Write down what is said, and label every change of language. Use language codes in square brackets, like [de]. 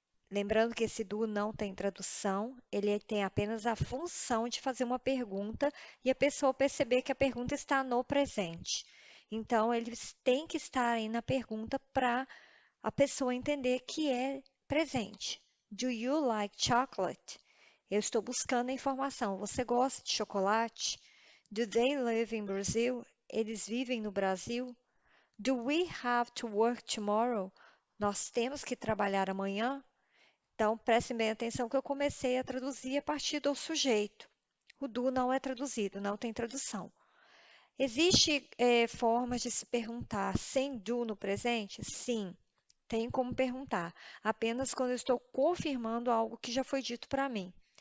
[pt] Lembrando que esse do não tem tradução, ele tem apenas a função de fazer uma pergunta e a pessoa perceber que a pergunta está no presente. Então, eles têm que estar aí na pergunta para a pessoa entender que é presente. [en] Do you like chocolate? [pt] Eu estou buscando a informação. Você gosta de chocolate? [en] Do they live in Brazil? [pt] Eles vivem no Brasil? [en] Do we have to work tomorrow? [pt] Nós temos que trabalhar amanhã? Então, prestem bem atenção que eu comecei a traduzir a partir do sujeito. O do não é traduzido, não tem tradução. Existe formas de se perguntar sem do no presente? Sim, tem como perguntar, apenas quando eu estou confirmando algo que já foi dito para mim.